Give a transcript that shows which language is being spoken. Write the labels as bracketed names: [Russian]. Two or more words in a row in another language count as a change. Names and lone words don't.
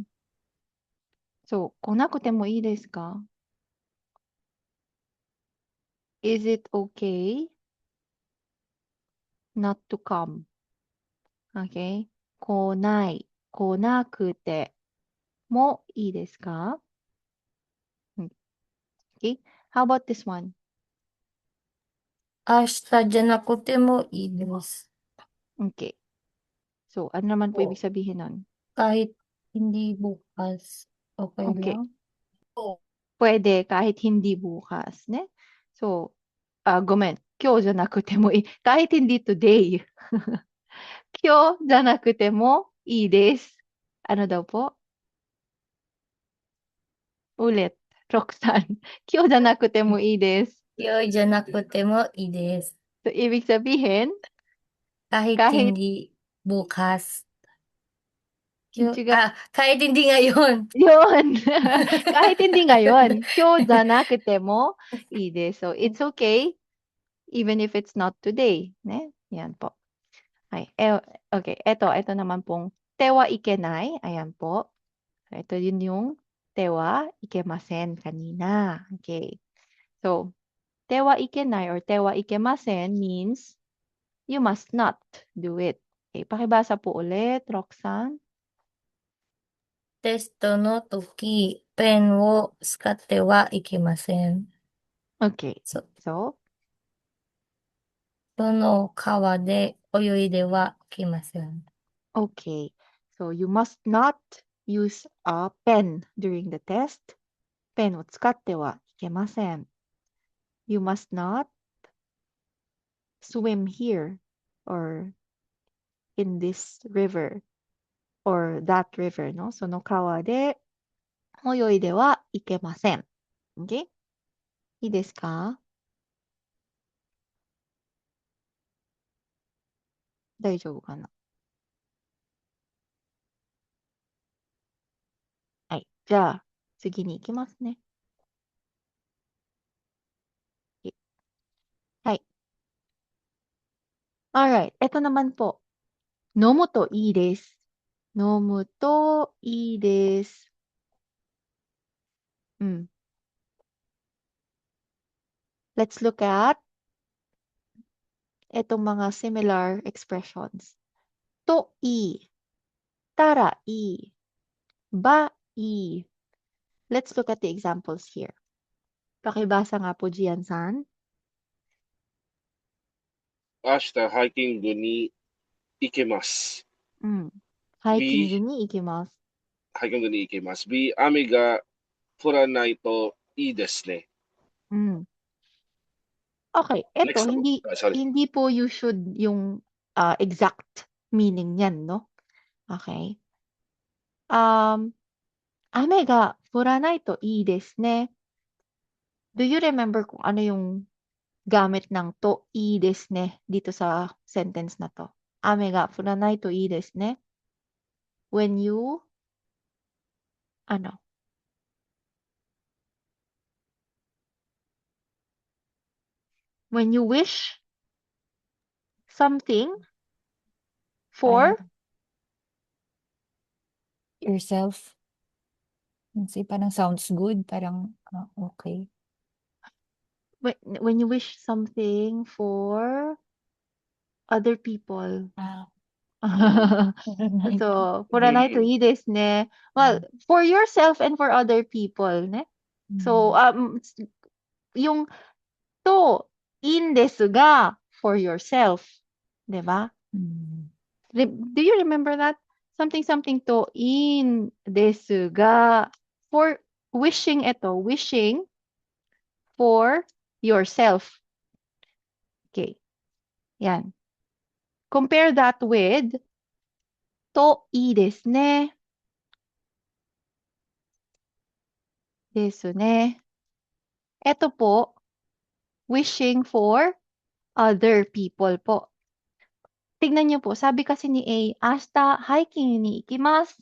[Japanese] そう、来なくてもいいですか？ [English] Is it okay not to come? Okay? [Japanese] 来ない、来なくてもいいですか？ [English] うん。Okay? How about this one? [Japanese] 明日じゃなくてもいいです。 [English] Okay. [Filipino] So, ano naman po ibig sabihin nun? Kahit hindi bukas, okay [English] Okay. [Filipino] lang? Pwede kahit hindi bukas, ne? [English] So, [Japanese] ごめん。今日じゃなくてもいい。 [Filipino] kahit hindi today. [Japanese] 今日じゃなくてもいいです。 [Filipino] ano daw po? Ulit. Roxanne. [Japanese] 今日じゃなくてもいいです。今日じゃなくてもいいです。 [Filipino] So, ibig sabihin, Kahit kahit, hindi bukas. chiga, Kahit hindi ngayon. yun. kahit hindi ngayon. [Japanese] 今日じゃなくてもいいです。 [English] So, it's okay even if it's not today. [Filipino] Ne? Yan po. Ay, okay. Ito naman pong [Japanese] てはいけない. [Filipino] Ayan po. Ito yun yung [Japanese] てはいけません [Filipino] kanina. [English] Okay. So, [Japanese] てはいけない [English] or [Japanese] てはいけません [English] means you must not do it. [Filipino] Okay, pakibasa po ulit, Roxanne. [Japanese] テストの時、ペンを使ってはいけません。 [English] Okay. そ So, [Japanese] その川で泳いではいけません。 [English] okay. So, you must not use a pen during the test. [Japanese] ペンを使ってはいけません。 [English] You must not swim here or in this river or that river, no? [Japanese] その川で泳いではいけません。Okay? いいですか？大丈夫かな？はい。じゃあ、次に行きますね。 [Filipino] はい。Alright. ito naman po. [Japanese] 飲むといいです。飲むといいです。 [English] うん。Let's look at [Filipino] itong mga [English] similar expressions. [Japanese] といい。たらいい。 [English] ばいい。Let's look at the examples here. [Filipino] Pakibasa nga po, Jian-san. [Japanese] 明日ハイキングに行けます。うん。ハイキングに行きます。ハイキングに行けます。B、雨が降らないといいですね。 [English] うん。Okay, eto, Next, sorry. [Filipino] hindi po [English] you should [Filipino] yung [English] exact meaning [Filipino] niyan, no? [English] Okay. 雨が降らないといいですね。Do you remember [Filipino] kung ano yung gamit ng [Japanese] to いいですね [Filipino] dito sa sentence na to? [Japanese] 雨が降らないといいですね. [English] When you, ano? When you wish something for, Yourself. [Filipino] Kasi parang [English] sounds good. [Filipino] Parang okay. [English] when you wish something for other people. So, [Japanese] 降らないといいですね. [English] Well, for yourself and for other people, ne? So, yung [Japanese] といいんですが, [English] for yourself. 'Di ba? Do you remember that? Something [Japanese] といいんですが, [English] for wishing ito, wishing for yourself. Okay. Yan. Compare that with to, [Japanese] いいですね. ですね. [Filipino] Ito po, [English] wishing for other people po. [Filipino] Tignan niyo po, sabi kasi ni A, [Japanese] "明日ハイキングに行きます."